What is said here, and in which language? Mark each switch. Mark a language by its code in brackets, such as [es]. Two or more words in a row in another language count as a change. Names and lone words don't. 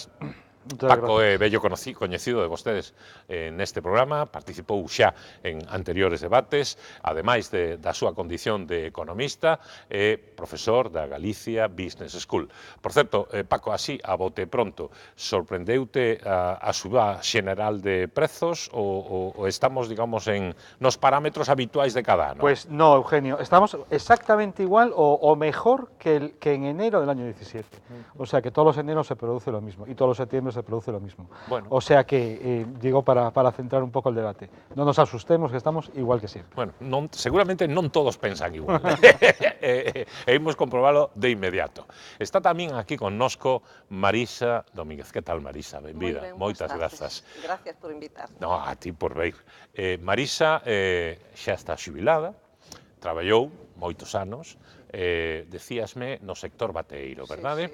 [gl] Paco é vello coñecido de vostedes neste programa, participou xa en anteriores debates, ademais da súa condición de economista, é profesor da Galicia Business School. Por certo, Paco, así, a bote pronto, sorprendeute a suba xeneral de prezos ou estamos, digamos, nos parámetros habituais de cada ano? [es] Pues no, Eugenio, estamos exactamente igual o mejor que en enero del año 17. O sea que todos los eneros se produce lo mismo y todos los septiembre se produce lo mismo. Bueno. O sea que, digo, para centrar un poco el debate, no nos asustemos, que estamos igual que siempre. Bueno, [gl] seguramente non todos pensan igual. Hemos comprobalo de inmediato. Está tamén aquí connosco Marisa Domínguez. Que tal, Marisa? Benvida. Moitas grazas. [es] Gracias por invitar. [gl] No, a ti por vir. Marisa xa está xubilada, traballou moitos anos, decíasme no sector bateeiro, verdade?